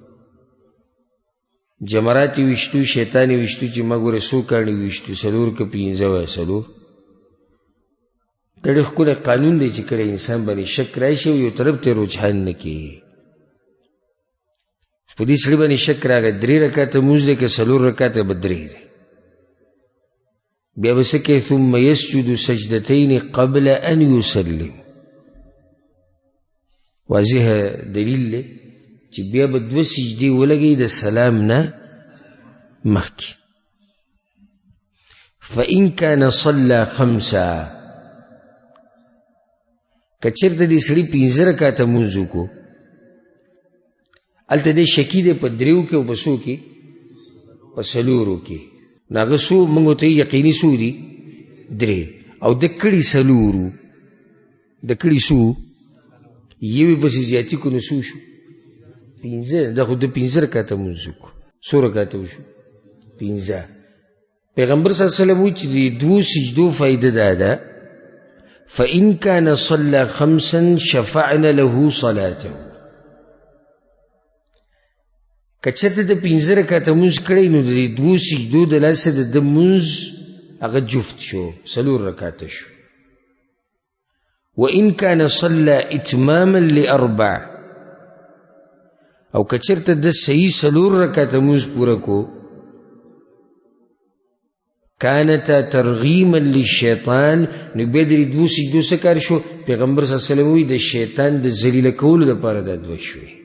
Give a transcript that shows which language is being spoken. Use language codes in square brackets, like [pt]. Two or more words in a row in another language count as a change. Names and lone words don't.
[ps] جمرات ویشتو، شیطان ویشتو چې ما ګوره څو کاڼي ویشتو، څلور که پنځه وایه څلور. دا ډېر ښکلی قانون دی چې کله انسان باندې شک راشي او یو طرف ته رجحان نه کړي. په دې سړي باندې شک راغی 3 رکعته لمونځ دی که 4 رکعته به 3 دی، بیا به څه کوي؟ [ar] ثم یسجد سجدتین قبل ان یسلم. [ps] واضح دلیل دی چې بیا به 2 سجدې ولګوي د سلام نه مخکې. [ar] فإن كان صلى 5، [ps] که چېرته دې سړي 15 رکعته لمونځ وکړو، هلته دی شکي دی په 3 کې او په څو کې؟ په 4 کې. نو هغه څو موږ ورته یقیني څو دي؟ 3. او د کړي 4، د کړي څو؟ یوې پسې زیاتي کړو نو څو شو؟ 15. دا خو د 15 رکعته لمونځ وکړو. څو رکعته وشو؟ 15. پیغمبر [ar] صلی الله علیه وسلم [ps] وایي چې د 2 سجدو فایده دا ده [ar] فإن كان صلى 5 شفعنا له صلاته. [ps] که چېرته د 15 رکعته لمونځ کړی نو د 2 سجدو د لاسه د ده لمونځ هغه جفت شو، 4 رکعته شو. [ar] وإن كان صلى إتماما ل4، [ps] او که چېرته د صحیح 4 رکعته لمونځ پوره کو، [ar] كانتا ترغیما للشیطان، [ps] نو بیا د 2 سجدو څه کار شو؟ پیغمبر [ar] صلی الله علیه وسلم [ps] وایي د شیطان د ذلیله کولو دپاره دا 2 شوې.